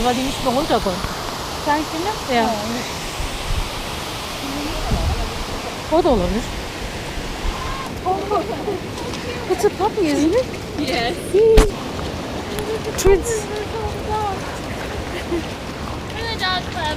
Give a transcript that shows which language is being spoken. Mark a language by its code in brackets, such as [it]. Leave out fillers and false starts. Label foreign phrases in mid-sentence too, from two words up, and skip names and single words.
[de] Weil die nicht mehr runter konnten. Deine Kinder? Ja. [tr] O da olabilir. [en] It's a puppy, isn't it? Yes. Twins. We're the dog club.